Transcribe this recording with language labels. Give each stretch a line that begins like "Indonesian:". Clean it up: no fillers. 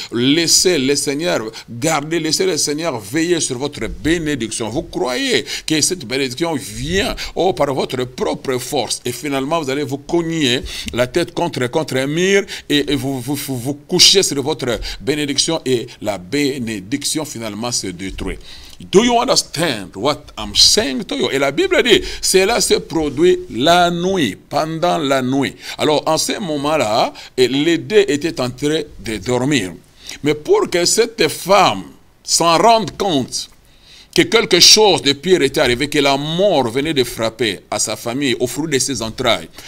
French: Laissez le Seigneur garder, laissez le Seigneur veiller sur votre bénédiction. Vous croyez que cette bénédiction vient par votre propre force, et finalement vous allez vous cogner la tête contre un mur et vous couchez sur votre bénédiction et la bénédiction finalement se détruit.
English: Do you understand what I'm saying to you?
French: Et la Bible dit, cela se produit la nuit, pendant la nuit. Alors en ce moment-là, les deux étaient en train de dormir. Mais pour que cette femme s'en rende compte que quelque chose de pire était arrivé, que la mort venait de frapper à sa famille, au fruit de ses entrailles.